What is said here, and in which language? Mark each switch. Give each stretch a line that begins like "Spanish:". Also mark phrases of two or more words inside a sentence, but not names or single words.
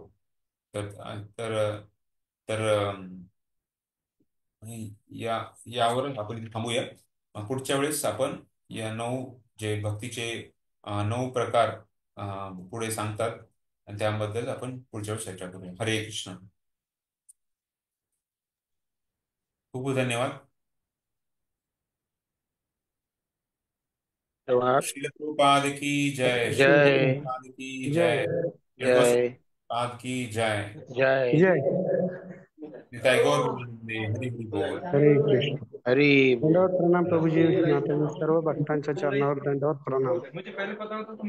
Marathi: तर तर तर यावर आपण इथे थांबूया. पुढच्या वेळेस आपण या 9 जे भक्तीचे 9 प्रकार पुढे सांगतात आणि त्याबद्दल आपण पुढच्या वेळेस चर्चा करूया. हरे कृष्ण. खूप खूप धन्यवाद.
Hindi: श्रील प्रभुपाद की जय. श्रील जय प्रभुपाद की जय. जय पाद की जय. जय
Bangla: निताई गौर प्रेमानंदे. हरि हरि बोल.
Marathi: हरे कृष्ण. हरी दंडवत प्रणाम प्रभूजी. नात्याने सर्व भक्तांच्या चरणावर दंडवत प्रणाम.